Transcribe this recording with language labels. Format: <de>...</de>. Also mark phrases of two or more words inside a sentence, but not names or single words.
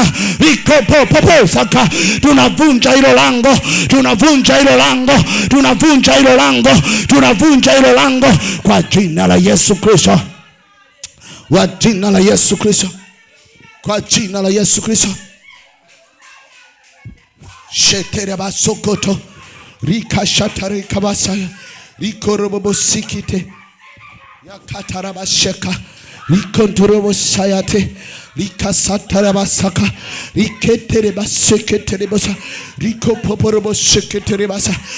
<sw>Rikopoposaka. Tunavunja hilo lango. Tunavunja hilo lango. Tunavunja hilo lango. Tunavunja hilo lango kwa jina la Yesu Kristo. Kwa jina la Yesu Kristo. Kwa jina la Yesu Kristo. Shetere basokoto. Rika shatare kabasaya. Rikorobo sikite. Yakatarabasheka. Rikontorobo sayate. Rikasatarabasaka. Riketerebaseketerebosa. Rikopoporoboseketerebasa.</sw>